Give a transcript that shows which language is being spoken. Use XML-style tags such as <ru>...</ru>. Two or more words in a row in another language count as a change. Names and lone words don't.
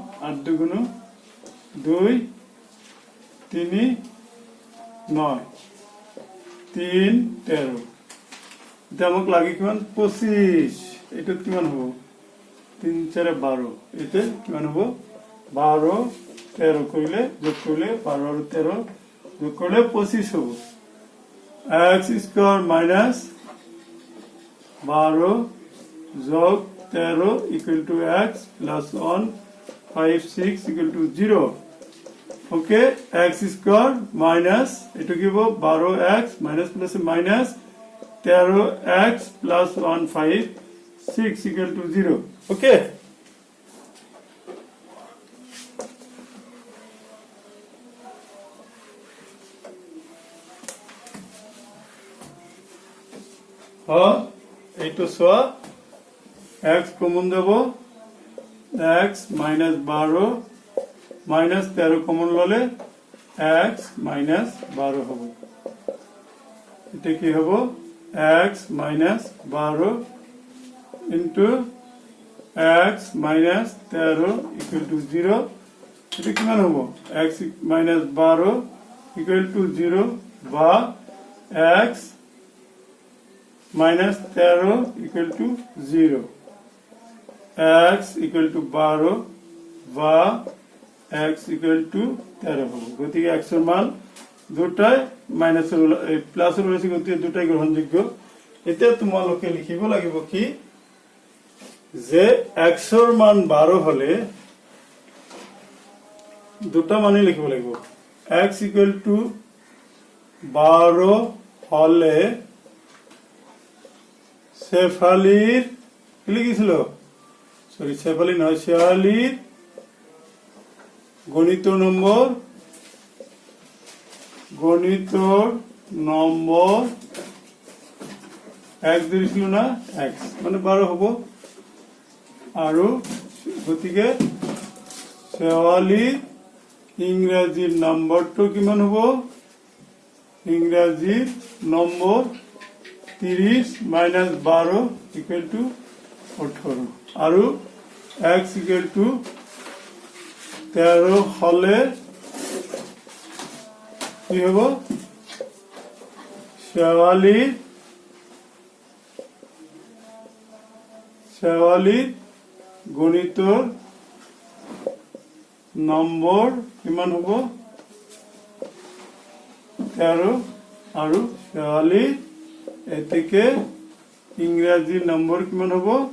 <as>2 3 9 3 13 এটা আমাক লাগে কিমান 25 এটা কিমান হ'ব 3 4 12 এতে কিমান হ'ব 12 13 কইলে যোগ করলে 12 আর 13 যোগ করলে 25 হবে x</as> <en>square minus 12 যোগ 13 equal to x plus 156 equal to 0 okay x square minus</en> <bn>এটা কি হবে</bn> <en>12x minus plus minus 13x plus 156 equal to 0 okay</en> <as>এইটো সোয়া x কমন দেব</as> <en>x minus 12 minus 13</en> <bn>কমন ললে</bn> <en>x minus 12</en> <bn>হবে এটা কি হবে</bn> <en>x minus 12 into x minus 13 equal to 0</en> <bn>এটা কিমান হবে</bn> <en>x minus 12 equal to 0 বা x minus 13 equal to 0 x equal to 12</en> <as>বা</as> <en>x equal to 13</en> <as>হবে গতিকে x এর মান দুটাই মাইনাস এর প্লাস এর বেশি গতিকে দুটাই গ্রহণযোগ্য এতে তোমালোকে লিখিব লাগিব কি যে x এর মান 12 হলে দুটা মানে লিখিব লাগিব</as> <en>x equal to</en> <bn>12 হলে শেফালির কি লিখেছিল সরি শেফালি নয় শেফালির গণিত নম্বর এক দিয়েছিল না x মানে 12</bn> <as>হবো আৰু গতিকে শেফালির ইংৰাজীৰ নম্বৰটো কিমান হ'ব ইংৰাজীৰ নম্বৰ 30</as> <en>minus 12 equal to 18</en> <as>আৰু</as> <en>x equal to 13</en> <as>হলে কি হব শেৱালীৰ গণিতৰ নম্বৰ কিমান হব 13 আৰু শেৱালীৰ এতেকে ইংৰাজীৰ নম্বৰ কিমান হব</as>